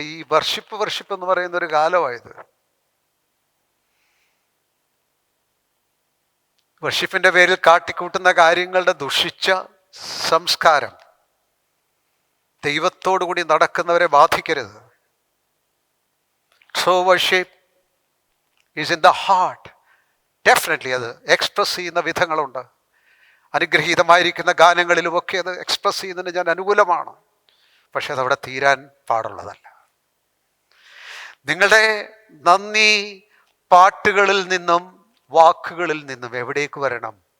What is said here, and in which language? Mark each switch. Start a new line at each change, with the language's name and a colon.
Malayalam: ഈ വർഷിപ്പ് എന്ന് പറയുന്ന ഒരു കാലമായത്. വർഷിപ്പിന്റെ പേരിൽ കാട്ടിക്കൂട്ടുന്ന കാര്യങ്ങളുടെ ദുഷിച്ച സംസ്കാരം ദൈവത്തോടു കൂടി നടക്കുന്നവരെ ബാധിക്കരുത്.
English: True worship is in the heart.
Malayalam: Definitely അത് എക്സ്പ്രസ് ചെയ്യുന്ന വിധങ്ങളുണ്ട്. അനുഗ്രഹീതമായിരിക്കുന്ന ഗാനങ്ങളിലുമൊക്കെ അത് എക്സ്പ്രസ് ചെയ്യുന്നതിന് ഞാൻ അനുകൂലമാണ്. പക്ഷെ അതവിടെ തീരാൻ പാടുള്ളതല്ല. നിങ്ങളുടെ നന്ദി പാട്ടുകളിൽ നിന്നും വാക്കുകളിൽ നിന്നും എവിടേക്ക് വരണം?